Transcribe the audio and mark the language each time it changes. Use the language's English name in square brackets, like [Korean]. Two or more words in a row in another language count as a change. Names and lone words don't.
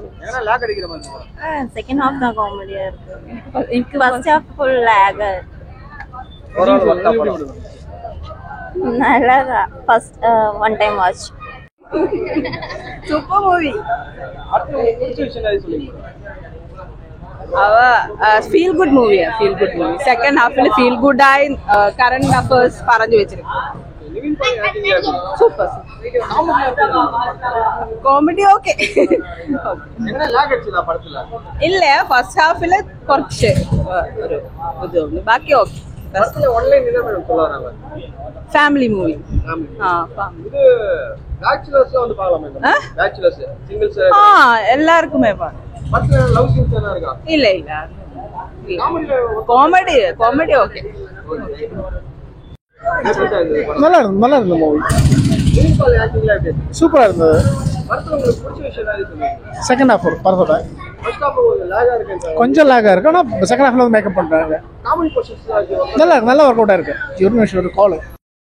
[Tamil] ஏன்னா லாக் அடிக்கிற மாதிரி. [English] second half [Tamil] தான் காமெடியா இருக்கு. எனக்கு [English] first half full lag. ஓரளவு work out நல்லா first one time watch. super movie. [Tamil] அடுத்து பிடிச்ச விஷயம் என்ன சொல்லுங்க? [English] feel good movie-ya, feel good movie. second half-il feel good [Malayalam] ആയി [English] current affairs [Malayalam] പറഞ്ഞു വെച്ചിരിക്കും. [English] super comedy okay. [Malayalam] ഇല്ല [English] first half-il [Malayalam] കുറച്ച് ഒരു ഇതൊന്നും, ബാക്കി ഓക്കെ. [English] family movie. [Malayalam] എല്ലാവർക്കുമേ ഇല്ല ഇല്ല [English] comedy okay. [Tamil] நல்லா இருந்தது மூவி. சூப்பரா இருந்தது. [English] second half [Tamil] படத்தோட கொஞ்சம் லேகா இருக்கு, ஆனால் [English] second half-la [Tamil] வந்து மேக்கப் பண்றாங்க. நல்லா [English] work out [Tamil] ஆயிருக்கு. ஒரு நிமிஷம் ஒரு கால்.